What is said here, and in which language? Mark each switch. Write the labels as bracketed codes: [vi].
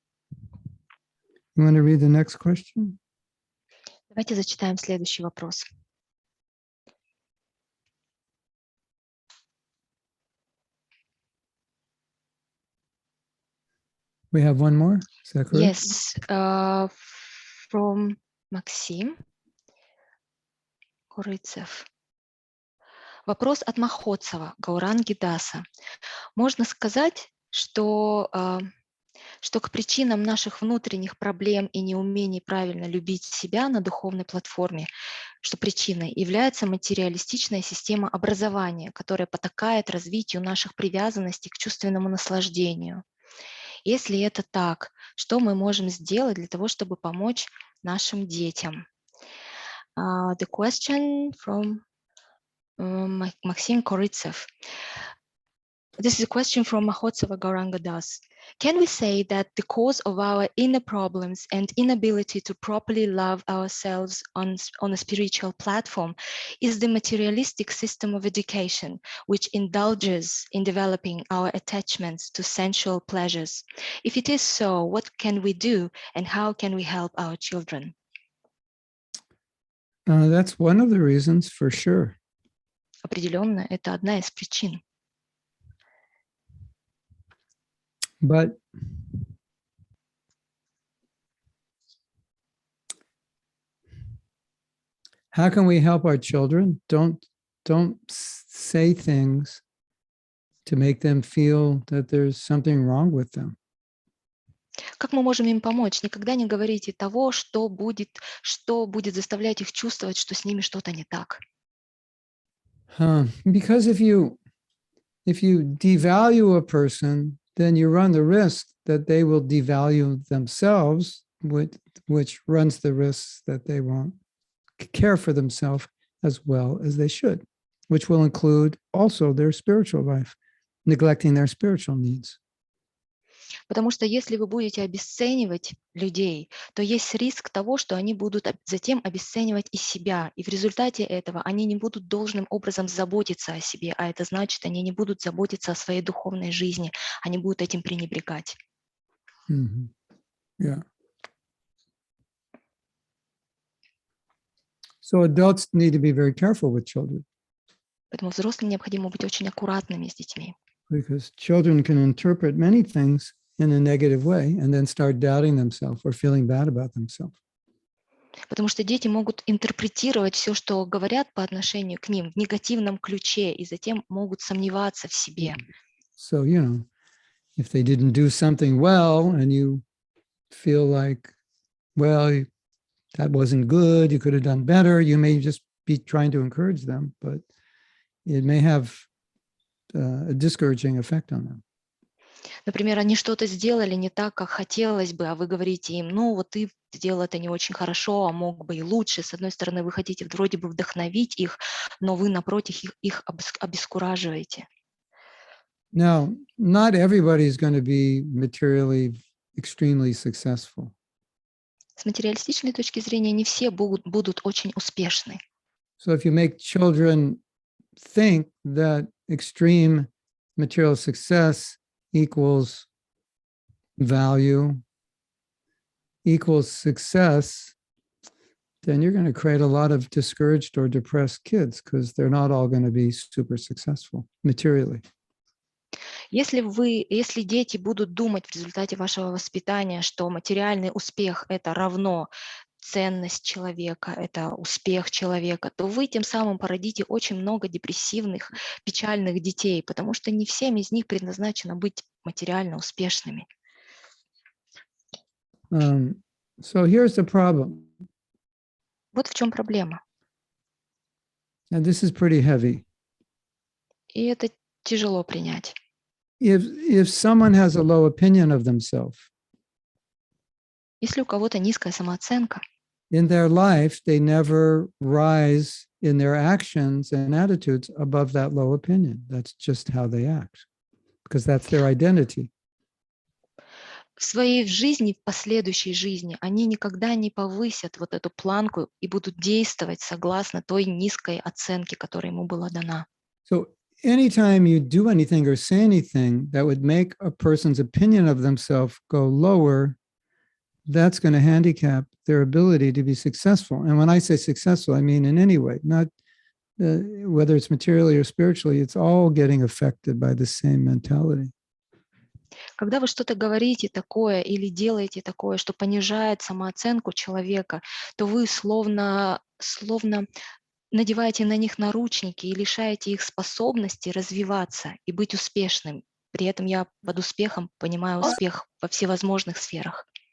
[en] you want to read the next question? [ru] Давайте зачитаем следующий вопрос. [en] We have one more. Is that correct? Yes, from Максим Курыцев. [ru] Вопрос от Махотцева, Гауранги Даса. Можно сказать, что к причинам наших внутренних проблем и неумений правильно любить себя на духовной платформе, что причиной является материалистичная система образования, которая потакает развитию наших привязанностей к чувственному наслаждению. Если это так, что мы можем сделать для того, чтобы помочь нашим детям? [en] The question from Maxim Korytsev. This is a question from Mahotsava Gauranga Das. Can we say that the cause of our inner problems and inability to properly love ourselves on a spiritual platform is the materialistic system of education, which indulges in developing our attachments to sensual pleasures? If it is so, what can we do and how can we help our children? That's one of the reasons for sure. [ru] Определенно, это одна из причин. [en] But how can we help our children? Don't say things to make them feel that there's something wrong with them. [ru] Как мы можем им помочь? Никогда не говорите того, что будет заставлять их чувствовать, что с ними что-то не так. [en] Because if you devalue a person, then you run the risk that they will devalue themselves, which runs the risk that they won't care for themselves as well as they should, which will include also their spiritual life, neglecting their spiritual needs. [ru] Потому что если вы будете обесценивать людей, то есть риск того, что они будут затем обесценивать и себя. И в результате этого они не будут должным образом заботиться о себе, а это значит, они не будут заботиться о своей духовной жизни, они будут этим пренебрегать. [en] Mm-hmm. Yeah. So adults need to be very careful with children. [ru] Поэтому взрослым необходимо быть очень аккуратными с детьми. [en] Because children can interpret many things in a negative way and then start doubting themselves or feeling bad about themselves. [ru] Потому что дети могут интерпретировать все, что говорят по отношению к ним в негативном ключе, и затем могут сомневаться в себе. [en] So, if they didn't do something well and you feel like, well, that wasn't good, you could have done better, you may just be trying to encourage them, but it may have a discouraging effect on them. [ru] Например, они что-то сделали не так, как хотелось бы, а вы говорите им, вот ты сделал это не очень хорошо, а мог бы и лучше. С одной стороны, вы хотите вроде бы вдохновить их, но вы, напротив, их обескураживаете. [en] Now, not everybody is going to be materially extremely successful. [ru] С материалистичной точки зрения не все будут очень успешны. [en] So if you make children think that extreme material success equals value, equals success, then you're going to create a lot of discouraged or depressed kids because they're not all going to be super successful materially. [ru] Если дети будут думать в результате вашего воспитания, что материальный успех – это равно ценность человека, это успех человека, то вы тем самым породите очень много депрессивных, печальных детей, потому что не всем из них предназначено быть материально успешными. [en] So here's the problem. [ru] Вот в чем проблема. [en] And this is pretty heavy. [ru] И это тяжело принять. [en] If someone has a low opinion of themselves, [ru] если у кого-то низкая самооценка, [en] in their life, they never rise in their actions and attitudes above that low opinion. That's just how they act, because that's their identity. [ru] В своей жизни, в последующей жизни, они никогда не повысят вот эту планку и будут действовать согласно той низкой оценке, которая ему была дана. [en] So anytime you do anything or say anything that would make a person's opinion of themselves go lower, that's going to handicap their ability to be successful. And when I say successful, I mean in any way, not whether it's materially or spiritually, it's all getting affected by the same mentality. [ru] Когда вы что-то говорите такое или делаете такое, что понижает самооценку человека, то вы словно надеваете на них наручники и лишаете их способности развиваться и быть успешным. При этом я под успехом понимаю успех во всевозможных сферах.